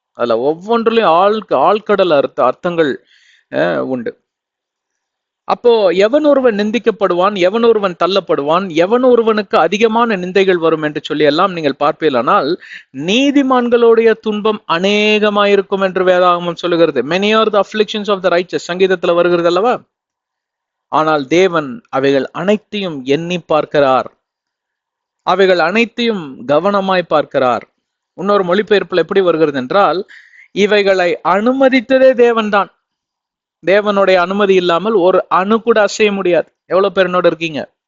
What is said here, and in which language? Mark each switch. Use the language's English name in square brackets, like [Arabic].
[Tamil] அதுல ஒவ்வொன்றுலயும் ஆழ்கடல் அர்த்தங்கள் உண்டு. அப்போ எவன் ஒருவன் நிந்திக்கப்படுவான், எவன் ஒருவன் தள்ளப்படுவான், எவன் ஒருவனுக்கு அதிகமான நிந்தைகள் வரும் என்று சொல்லி எல்லாம் நீங்கள் பார்ப்பீர்களானால், நீதிமான்களுடைய துன்பம் அநேகமாயிருக்கும் என்று வேதாகமம் சொல்லுகிறது. [English] many are the afflictions of the righteous, [Tamil] சங்கீதத்துல வருகிறது அல்லவா? ஆனால் தேவன் அவைகள் அனைத்தையும் எண்ணி பார்க்கிறார், அவைகள் அனைத்தையும் கவனமாய் பார்க்கிறார். இன்னொரு மொழிபெயர்ப்புல எப்படி வருகிறது என்றால், இவைகளை அனுமதித்ததே தேவன்தான். தேவனுடைய அனுமதி இல்லாமல் ஒரு அணு கூட அசைய முடியாது. எவ்வளவு பேர் என்னோட இருக்கீங்க?